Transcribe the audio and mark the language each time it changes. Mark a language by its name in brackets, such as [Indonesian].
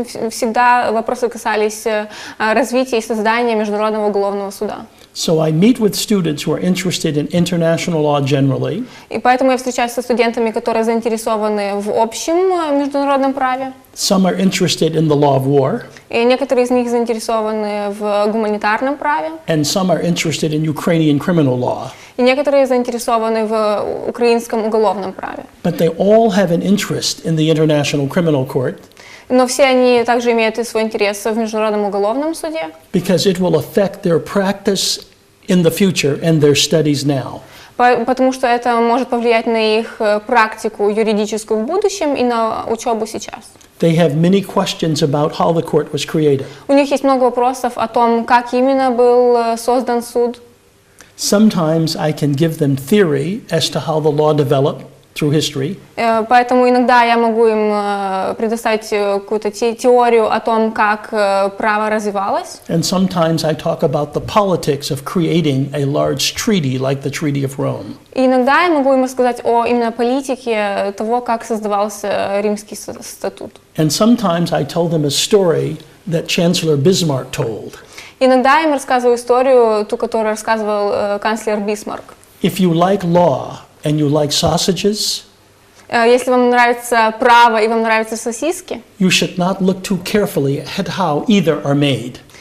[Russian] Всегда вопросы касались развития и создания Международного уголовного суда. [English] So I meet with students who are interested in international law generally. [Russian] И поэтому я встречаюсь со студентами, которые заинтересованы в общем международном праве. [English] Some are interested in the law of war. [Russian] И некоторые из них заинтересованы в гуманитарном праве. [English] And some are interested in Ukrainian criminal law. [Russian] И некоторые заинтересованы в украинском уголовном праве. [English] But they all have an interest in the International Criminal Court. [Russian] Но все они также имеют и свой интерес в Международном уголовном суде. [English] Because it will affect their practice in the future and their studies now. [Russian] Потому что это может повлиять на их практику юридическую в будущем и на учебу сейчас. [English] They have many questions about how the court was created. [Russian] У них есть много вопросов о том, как именно был создан суд. [English] Sometimes I can give them theory as to how the law developed through history. [Russian] Поэтому иногда я могу им предоставить какую-то теорию о том, как право развивалось. [English] And sometimes I talk about the politics of creating a large treaty like the Treaty of Rome. [Russian] И иногда я могу им рассказать о именно политике того, как создавался Римский статут. [English] And sometimes I tell them a story that Chancellor Bismarck told. [Russian] Иногда я им рассказываю историю, ту, которую рассказывал канцлер Бисмарк. [English] If you like law and you like sausages, [Russian] если вам нравится право и вам нравятся сосиски, [English] you should not look too carefully at how either are made.